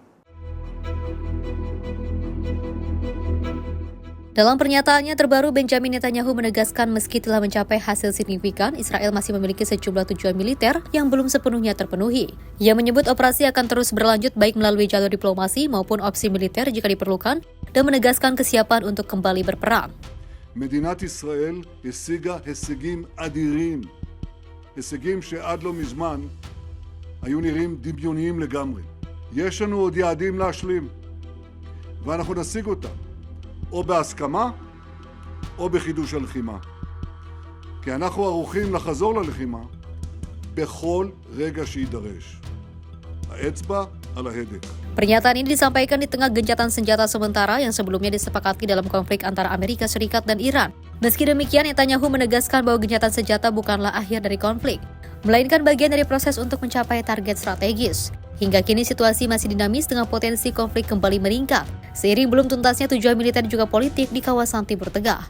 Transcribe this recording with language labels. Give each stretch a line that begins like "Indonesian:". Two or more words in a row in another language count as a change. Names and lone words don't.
Indonesian: Dalam pernyataannya terbaru, Benjamin Netanyahu menegaskan meski telah mencapai hasil signifikan, Israel masih memiliki sejumlah tujuan militer yang belum sepenuhnya terpenuhi. Ia menyebut operasi akan terus berlanjut baik melalui jalur diplomasi maupun opsi militer jika diperlukan, dan menegaskan kesiapan untuk kembali berperang.
Hebrew: מדינת ישראל השיגה הישגים אדירים, הישגים שעד לא מזמן היו נראים דמיוניים לגמרי. יש לנו עוד יעדים להשלים, ואנחנו נשיג אותם. או בהסכמה, או בחידוש הלחימה. כי אנחנו ערוכים לחזור ללחימה בכל רגע שידרש. האצבע על ההדק.
Indonesian: Pernyataan ini disampaikan di tengah gencatan senjata sementara yang sebelumnya disepakati dalam konflik antara Amerika Serikat dan Iran. Meski demikian, Netanyahu menegaskan bahwa gencatan senjata bukanlah akhir dari konflik, melainkan bagian dari proses untuk mencapai target strategis. Hingga kini situasi masih dinamis dengan potensi konflik kembali meningkat, seiring belum tuntasnya tujuan militer juga politik di kawasan Timur Tengah.